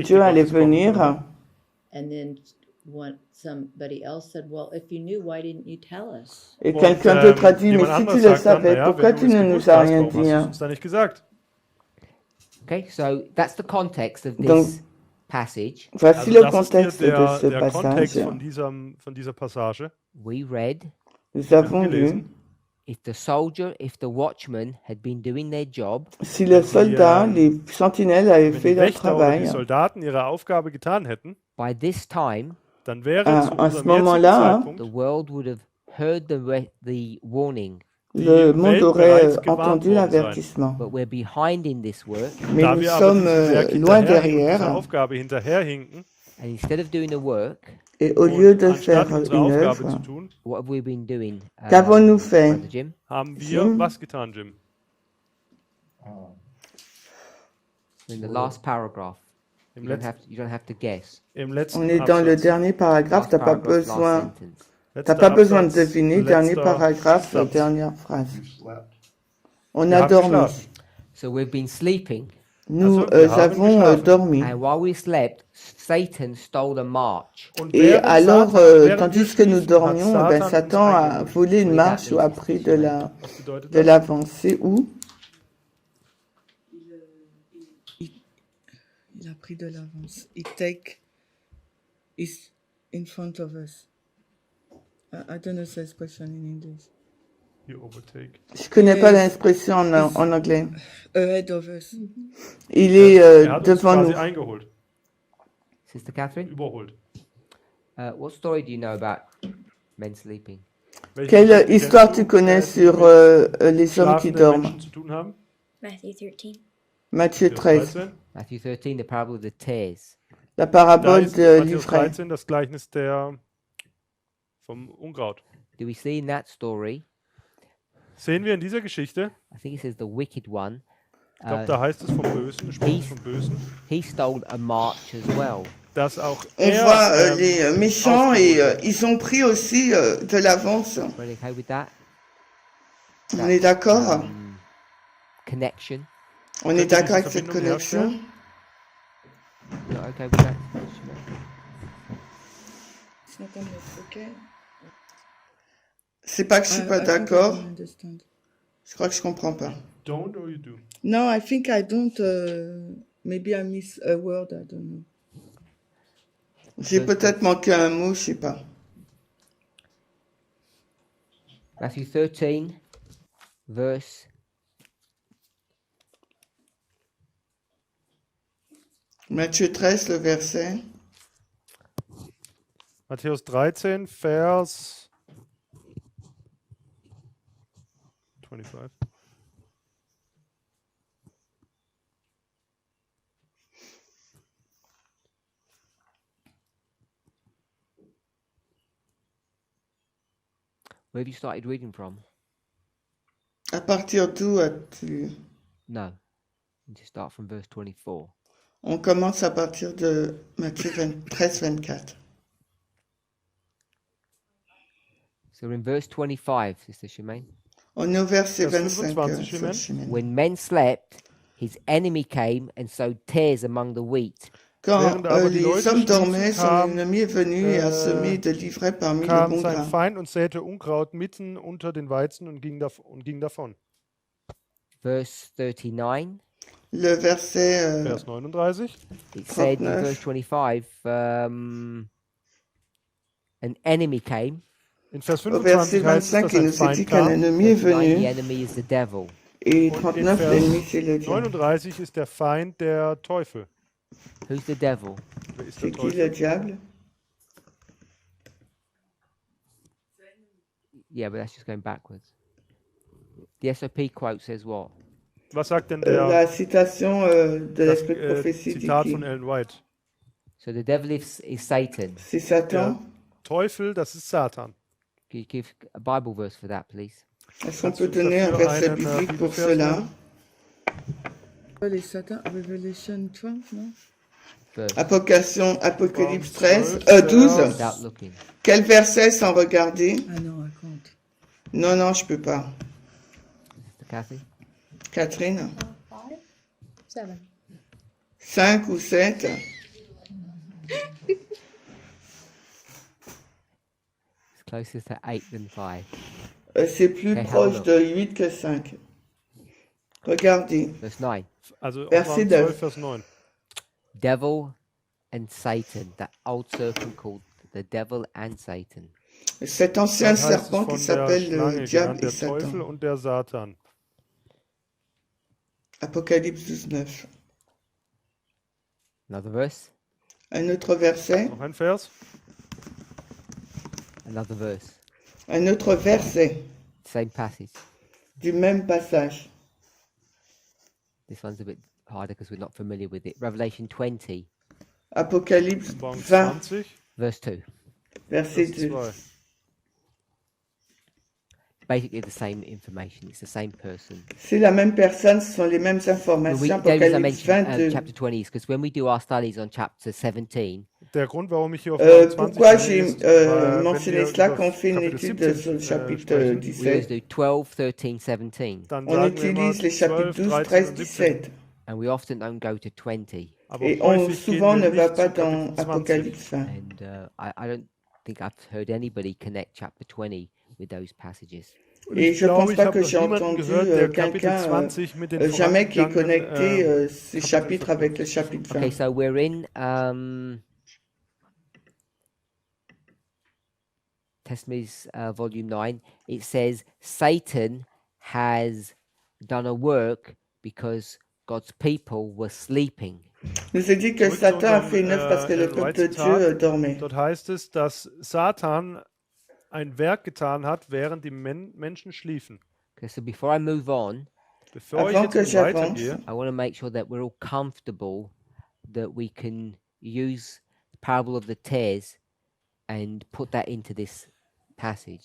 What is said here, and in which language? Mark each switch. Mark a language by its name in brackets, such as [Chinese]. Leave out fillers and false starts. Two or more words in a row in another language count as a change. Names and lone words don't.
[French] Dieu allait [German] Gottes kommen [French] venir. [German] würden. [English] And then somebody else said, well, if you knew, why didn't you tell us? [French] Et [German] Und, [French] quelqu'un d'autre a dit, mais [German] jemand [French] si tu [German] anderes [French] le [German] sagt dann, [French] savais, [German] naja, [French] pourquoi [German] wenn [French] tu [German] du es [French] ne [German] gewusst [French] nous as [German] hast, [French] rien [German] warum hast [French] dit? [German] du es uns da nicht gesagt? [English] Okay, so that's the context of [French] Donc, [English] this passage. [French] Voici [German] Also [French] le [German] das ist [French] contexte [German] hier [French] de ce [German] der Kontext [French] passage. [German] von dieser Passage. [English] We read, [French] Nous avons lu, [German] gelesen. [English] if the watchmen had been doing their job, [French] si le soldat, les sentinelles avaient [German] Wenn [French] fait [German] die [French] leur [German] Wächter oder die [French] travail, [German] Soldaten ihre Aufgabe getan hätten, [English] by this time, [German] dann wäre zu [French] à ce [German] unserem jetzigen [French] moment-là, [English] the [German] Zeitpunkt [English] world would have heard the warning. [French] le monde [German] Welt [French] aurait [German] bereits gewarnt [French] entendu [German] worden sein. [French] l'avertissement. [English] But we're behind in this work, [French] Mais [German] Da [French] nous [German] wir aber [French] sommes [German] diesem Werk [French] loin [German] hinterherhinken und dieser [French] derrière, [German] Aufgabe hinterherhinken, [English] and instead of doing the work, [French] et au lieu de faire [German] anstatt unsere [French] une [German] Aufgabe zu [French] œuvre, [German] tun, [English] what have we been doing? [French] qu'avons-nous fait? [English] Brother Jim? [German] haben wir Jim? was getan, Jim? [English] In the last paragraph. [German] Im, [English] You don't [German] Letz [English] have you don't have to guess. [German] im letzten [French] On est dans le [German] Absatz. [French] dernier paragraphe, [English] Last [French] t'as pas [English] paragraph, last [French] besoin, [English] sentence. [French] t'as [German] Letzter [French] pas besoin de [German] Absatz, [French] deviner, dernier [German] letzter [French] paragraphe, [German] Satz. [French] dernière phrase. On [German] Wir [French] a [German] haben [French] dormi. [German] geschlafen. [English] So we've been sleeping, [French] Nous [German] Also, wir haben [French] avons [German] geschlafen. [French] dormi. [English] and while we slept, Satan stole a march. [German] Und [French] Et [German] während [French] alors, [German] während [French] tandis [German] wir [French] que nous [German] schliefen, hat [French] dormions, eh ben, [German] uns [French] Satan a [German] eingeholt. [French] volé une Oui, marche [English] that [French] ou a [English] means [French] pris [English] it's [French] de [English] right. [German] Was bedeutet [French] de [German] das? [French] l'avancée où Il a pris de l'avance. [English] He take is in front of us. I don't know the expression in English. You overtake. [French] Je connais pas l'expression en anglais. [English] Ahead of us. [French] Il est [German] Er hat uns [French] devant [German] quasi [French] nous. [German] eingeholt, [English] Sister Catherine, [German] überholt. [English] what story do you know about men sleeping? [German] Welche [French] Quelle [German] Geschichte [French] histoire [German] kennst [French] tu [German] du, [French] connais [German] die [French] sur [German] mit [French] les hommes qui [German] schlafenden [French] dorment? [German] Menschen zu tun haben? [English] Matthew 13. [French] Matthieu 13, 13. [English] Matthew 13, the parable of the tares. [French] la [German] Da [French] parabole [German] ist [French] de [German] Matthäus [French] l'ivraie. [German] 13 das Gleichnis vom Unkraut. [English] Do we see in that story? [German] Sehen wir in dieser Geschichte, [English] I think it says the wicked one. [German] ich glaube, da heißt es vom Bösen, spricht vom Bösen, [English] He stole a march as well. [German] dass auch [French] On [German] er [French] voit les méchants et [German] aufgeholt hat. [French] ils ont pris aussi de l'avance. [English] Everybody okay with that? [French] On est d'accord? [English] Connection. [French] On est [German] Könnt ihr [French] d'accord [German] diese [French] avec cette [German] Verbindung [French] connexion? [German] herstellen? [English] Not okay with that? It's not on us, okay? [French] C'est pas que je suis pas [English] I think I [French] d'accord, [English] don't understand. [French] je crois que je comprends pas. [English] Don't or you do? No, I think I don't maybe I miss a word, I don't know. [French] J'ai peut-être manqué un mot, je sais pas. [English] Matthew 13, verse [French] Matthieu 13, le verset. [German] Matthäus 13, Vers 25. [English] Where have you started reading from? [French] À partir d'où as-tu... [English] No. You just start from verse 24. [French] On commence à partir de Matthieu 13, 24. [English] So we're in verse 25, Sister Shemaine. [French] On est au verset [German] Vers 25. [French] 25, Sœur Chimène. Chimène. [English] When men slept, his enemy came and sowed tares among the wheat. [French] Quand [German] Während aber die [French] les [German] Leute [French] hommes dormaient, [German] schliefen, [French] son [German] kam, [French] ennemi est venu et a semé de l'ivraie parmi le [German] kam [French] bon [German] sein [French] grain. [German] Feind und säte Unkraut mitten unter den Weizen und ging davon. [English] Verse 39, [French] Le verset [German] Vers 39. [English] it said in [French] 39. [English] verse 25, an enemy came. [German] In Vers [French] au verset 25 [German] heißt es, [French] 25, [German] dass [French] il [German] ein [French] nous est dit [German] Feind [French] qu'un [German] kam. [French] ennemi est 39, [English] the [French] venu. [English] enemy is the devil. [French] Et [German] Und in 39, Vers [French] l'ennemi, c'est le diable. [German] 39 ist der Feind der Teufel. [English] Who's the devil? [German] Wer ist [French] C'est [German] der [French] qui le [German] Teufel? [French] diable? [English] Yeah, but that's just going backwards. The SOP quote says what? [German] Was sagt denn [French] La citation de [German] das [French] l'esprit de prophétie dit [German] Zitat [French] qui? [German] von Ellen White? [English] So the devil is Satan. [French] C'est Satan. [German] Teufel, das ist Satan. [English] Can you give a Bible verse for that, please? [French] Est-ce qu'on [German] Kannst [French] peut [German] du [French] donner un [German] dafür [French] verset [German] einen, [French] biblique pour [German] Bibelvers [French] cela? [German] nennen? [French] Les Satan, [English] Revelation 12, non? Verse, [French] Apocalypse 13, 12, 12. [English] without looking. [French] Quel verset sans regarder? Ah non, raconte. Non, non, je peux pas. [English] Sister Kathy? Catherine? 7. [French] 5 ou 7? [English] It's closer to 8 than 5. [French] C'est plus [English] Okay, [French] proche [English] have a [French] de 8 que 5. Regardez. [English] Verse 9. [German] Also [French] Verset [German] Offenbarung 12, [French] 9. [German] Vers 9. [English] Devil and Satan, that old serpent called the devil and Satan. [French] Cet ancien [German] Dort heißt es [French] serpent qui [German] von der [French] s'appelle le [German] Schlange [French] diable [German] genannt, [French] et [German] der Teufel [French] Satan. [German] und der Satan. [French] Apocalypse 19. [English] Another verse. [French] Un autre verset. [German] Noch ein Vers? [English] Another verse. [French] Un autre verset [English] Same passage. [French] du même passage. [English] This one's a bit harder because we're not familiar with it. Revelation 20, [French] Apocalypse [German] Offenbarung 20, 20, [English] verse 2. [French] verset [German] Vers 2. 2. [English] Basically the same information. It's the same person. [French] C'est la même personne, ce sont les mêmes [English] The [French] informations. [English] reason I [French] Apocalypse [English] mentioned [French] 22. [English] chapter 20 is because when we do our studies on chapter 17, [German] Der Grund, warum ich hier auf 20 [French] Pourquoi [German] nenne, [French] j'ai [German] ist, weil [French] mentionné [German] wenn wir [French] cela [German] über [French] quand on fait une [German] Kapitel [French] étude [German] 17, [French] sur le chapitre [German] sprechen, [English] we always [French] 17? [English] do 12, 13, 17. [German] dann [French] On [German] sagen wir immer [French] utilise les chapitres 12, 12, 13 13, [German] und 17. [French] 17. [English] And we often don't go to 20. [German] Aber [French] Et on [German] häufig gehen [French] souvent [German] wir [French] ne va [German] nicht [French] pas [German] zu [French] dans [German] Kapitel 20. [French] Apocalypse 20. [English] And I don't think I've heard anybody connect chapter 20 with those passages. [German] Und [French] Et [German] ich [French] je [German] glaube, [French] pense [German] ich [French] pas [German] habe [French] que [German] noch [French] j'ai [German] niemanden [French] entendu [German] gehört, der Kapitel [French] quelqu'un [German] 20 mit den [French] jamais qui ait [German] vorangegangenen [French] connecté ces [German] Kapitel [French] chapitres avec le [German] verknüpft. [French] chapitre [English] Okay, [French] 20. [English] so we're in Testimonies volume 9. It says Satan has done a work because God's people were sleeping. [French] Nous est dit que [German] Zurück zu [French] Satan a [German] unserem, [French] fait une œuvre parce que le [German] Ellen peuple White de Dieu Zitat. [French] dormait. [German] Dort heißt es, dass Satan ein Werk getan hat, während die Menschen schliefen. [English] Okay, so before I move on, [German] Bevor ich [French] Avant que [German] jetzt nun [French] j'avance, [German] weitergehe, [English] I want to make sure that we're all comfortable that we can use the parable of the tares and put that into this passage.